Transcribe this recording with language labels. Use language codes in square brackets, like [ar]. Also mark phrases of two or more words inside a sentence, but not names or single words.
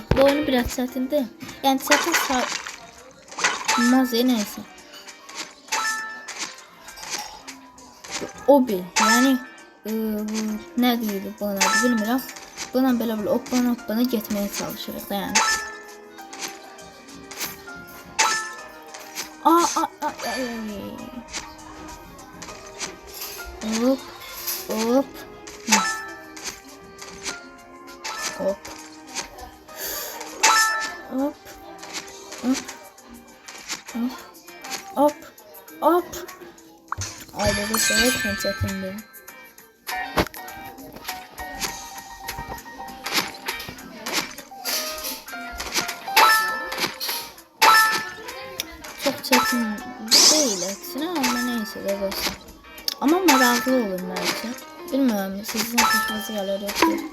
[az] Bu oyunu biraz çətindir. Yəni çətin sayılmaz, neysə. Obi, yəni nə deyildi bu oyunu bilmirəm. Buna belə hoppana getməyə çalışırıq da yəni. Hop. Hop. Hop. Hop. Hop. Hop. Hop. Hop. Ay da sen çətindir. Çok çətin değil əksinə, amma neysə də dostlar. Amma maraqlı olur bəlkə. Bilmirəm, sizin xoşunuza gəlir yoxsa.